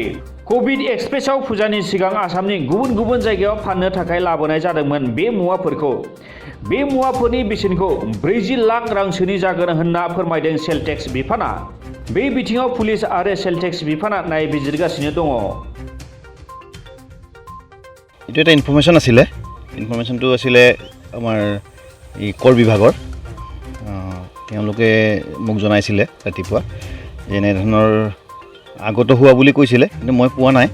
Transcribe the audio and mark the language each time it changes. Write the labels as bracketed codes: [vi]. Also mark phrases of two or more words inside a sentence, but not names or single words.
[brx] कभिड एक्सप्रेसआव फुजानि सिगां आसामनि गुबुन गुबुन जायगायाव फाननो थाखाय लाबोनाय जादोंमोन बे मुवाफोरखौ। बे मुवाफोरनि बेसेनखौ 40 लाख रांसोनि जागोन होनना फोरमायदों [en] sales tax [brx] बिफाना। बे बिथिङाव पुलिस आरो [en] sales tax [brx] बिफाना नायबिजिरगासिनो दङ। [as] এইটো এটা ইনফৰমেশ্যন আছিলে। ইনফৰমেশ্যনটো আছিলে আমাৰ এই কৰ বিভাগৰ। তেওঁলোকে মোক জনাইছিলে ৰাতিপুৱা এনে ধৰণৰ আগত হোৱা বুলি কৈছিলে, কিন্তু মই পোৱা নাই।